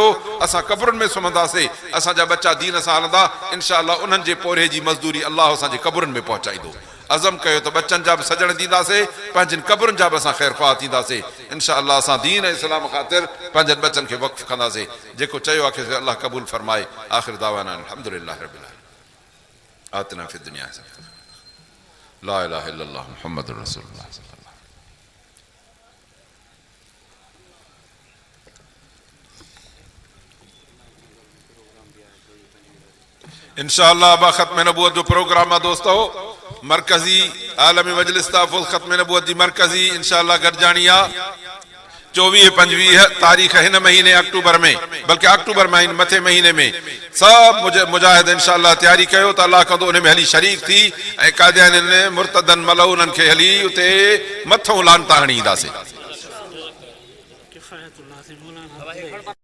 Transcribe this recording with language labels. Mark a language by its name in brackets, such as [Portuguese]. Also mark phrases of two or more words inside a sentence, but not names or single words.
[Sindhi] असां क़ब्रुनि में सुम्हंदासीं, असांजा बच्चा दीन सां हलंदा। [Arabic] إن شاء الله [Sindhi] उन्हनि जे पोरे जी मज़दूरी अल्लाह असांजे क़ब्रुनि में पहुचाईंदो। अज़म कयो त बच्चनि जा बि सजण ॾींदासीं, पंहिंजनि क़ब्रुनि जा बि असां ख़ैर ख़्वाह थींदासीं। [Arabic] إن شاء الله [Sindhi] असां दीन ऐं इस्लाम ख़ातिर पंहिंजनि बच्चनि खे वक़्फ़ कंदासीं। जेको चयो आहे खे अल्लाह क़बूल फरमाए। [Arabic] آخر دعوانا الحمد لله رب العالمين. آتنا في الدنيا لا إله إلا الله محمد رسول الله. [Sindhi] इंशाअल्लाह बा ख़त्म नबूवत जो प्रोग्राम आहे दोस्तो। मरकज़ी आलमी मजलिस ताफ़ुज़ ख़त्म नबूवत जी मरकज़ी इंशाअल्लाह गॾिजाणी आहे 24-25 तारीख़ हिन महीने अक्टूबर में, बल्कि अक्टूबर महीने मथे महीने में सभु मुजाहिद इंशाअल्लाह तैयारी कयो त अल्लाह कंदो उन में हली शरीक थी ऐं कादियानियुनि मुर्तदनि मलऊननि खे हली उते मथों लानता हणी ईंदासीं।